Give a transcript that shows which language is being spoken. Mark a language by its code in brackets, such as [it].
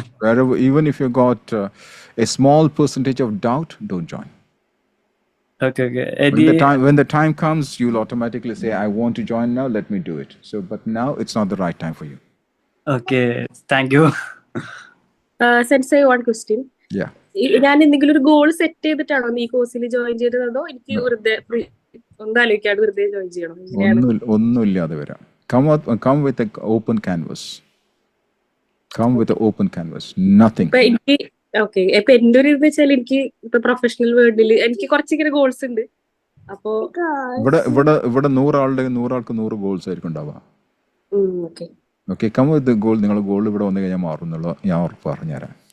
[en] Wherever, even if you got a small percentage of doubt, don't join. Okay. When the time comes, you'll automatically say, I want to join now, let me do it. But now it's not the right time for you. Okay, thank you. Sensei, one question. Yeah. [ml] ഞാൻ എന്തെങ്കിലും ഒരു goal set ചെയ്തിട്ടാണോ ഈ കോഴ്സിൽ join ചെയ്തത്, അതോ എനിക്ക് വെറുതെ ഒന്നാലോചിക്കാണ്ട് വെറുതെ ജോയിൻ ചെയ്യണം? ഒന്നുമില്ലാതെ വരാം. [en] Come with an open canvas. Come with an open canvas. Nothing. [ml] Okay, ഇപ്പൊ എന്റെ ഒരു ഇത് വെച്ചാൽ എനിക്ക് ഇപ്പൊ പ്രൊഫഷണൽ വേൾഡിൽ എനിക്ക് കുറച്ചിങ്ങനെ ഗോൾസ് ഉണ്ട്. അപ്പോ ഇവിടെ 100 ആൾക്ക് 100 ഗോൾസ് ആയിരിക്കും ഉണ്ടാവുക. Okay, [en] Come with the goal. [ml] നിങ്ങളുടെ ഗോൾ ഇവിടെ വന്നു കഴിഞ്ഞാൽ മാറുന്നുള്ളൂ, ഞാൻ ഉറപ്പ് പറഞ്ഞുതരാം.